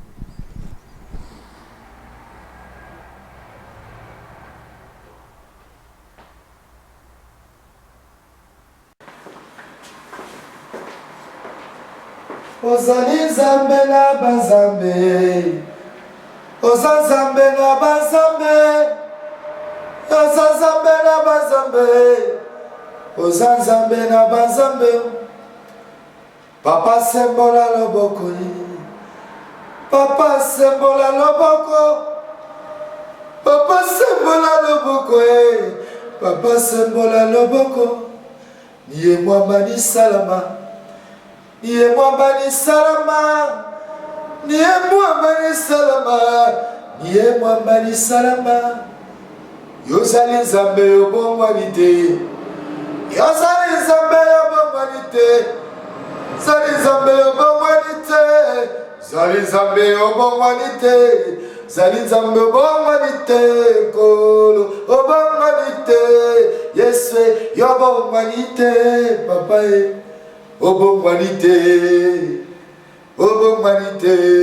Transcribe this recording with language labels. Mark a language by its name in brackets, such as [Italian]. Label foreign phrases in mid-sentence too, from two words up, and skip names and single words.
[Lingala] Ozali Nzambe na banzambe, Oza Nzambe na banzambe, Oza Nzambe na banzambe, Oza Nzambe na banzambe. Papa sembola loboko, Papa sembola loboko, Papa sembola loboko, Papa sembola loboko. [Swahili] Niye mwamba ni salama, Niye mwamba ni salama, Niye mwamba ni salama, Niye mwamba ni salama. [Lingala] Yozali Nzambe yobongwani te, Yozali Nzambe yobongwani te, Zali Nzambe yobongwani te, Zali Nzambe yobongwani te, Zali Nzambe yobongwani te, Kolo yobongwani te, Yeswe yobongwani te, Papa e obongwani te, obongwani te.